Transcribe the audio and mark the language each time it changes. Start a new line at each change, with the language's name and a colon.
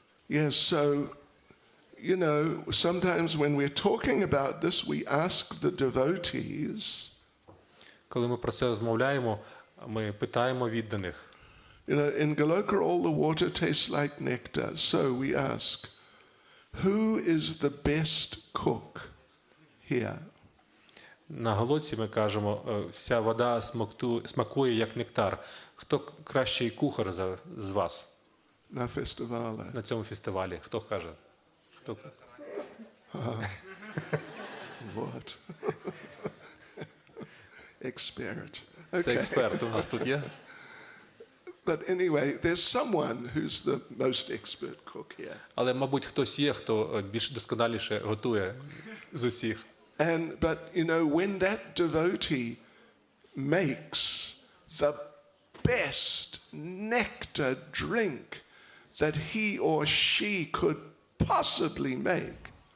English: Yes, so, you know, sometimes when we're talking about this, we ask the devotees,
Ukrainian: Коли ми про це розмовляємо, ми питаємо відданих.
English: you know, in Goloka all the water tastes like nectar. So we ask, who is the best cook here?
Ukrainian: На Голоці ми кажемо, вся вода смакує як нектар. Хто кращий кухар з вас На фестивалі. на цьому фестивалі? Хто каже? Хто?
English: What? Expert.
Ukrainian: Це
English: Okay.
Ukrainian: експерт у нас тут є.
English: But anyway, there's someone who's the most expert cook here.
Ukrainian: Але, мабуть, хтось є, хто більш досконаліше готує з усіх.
English: But you know, when that devotee makes the best nectar drink that he or she could possibly make,